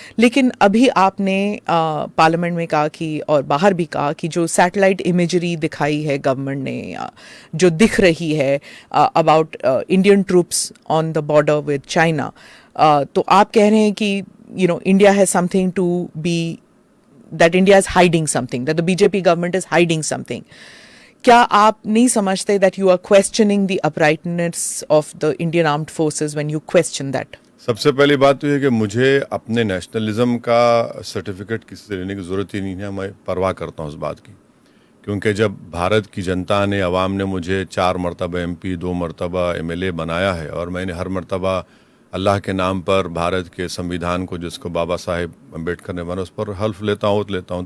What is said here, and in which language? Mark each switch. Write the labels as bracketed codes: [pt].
[hi] लेकिन अभी आपने पार्लियामेंट में कहा कि, और बाहर भी कहा कि जो सैटेलाइट इमेजरी दिखाई है गवर्नमेंट ने, जो दिख रही है [en] about Indian troops on the border with China, [hi] तो आप कह रहे हैं कि [en] India has something to be, that India is hiding something, that the BJP government is hiding something. [hi] क्या आप नहीं समझते [en] that you are questioning the uprightness of the Indian armed forces when you question that? [hi] सबसे पहली बात तो ये कि मुझे अपने नेशनलिज्म का सर्टिफिकेट किसी से लेने की ज़रूरत ही नहीं है। मैं परवाह करता हूँ उस बात की, क्योंकि जब भारत की जनता ने, अवाम ने मुझे 4 मरतबा MP, 2 मरतबा MLA बनाया है और मैंने हर मरतबा अल्लाह के नाम पर भारत के संविधान को, जिसको बाबा साहेब अम्बेडकर ने बना, उस पर हल्फ लेता हूँ।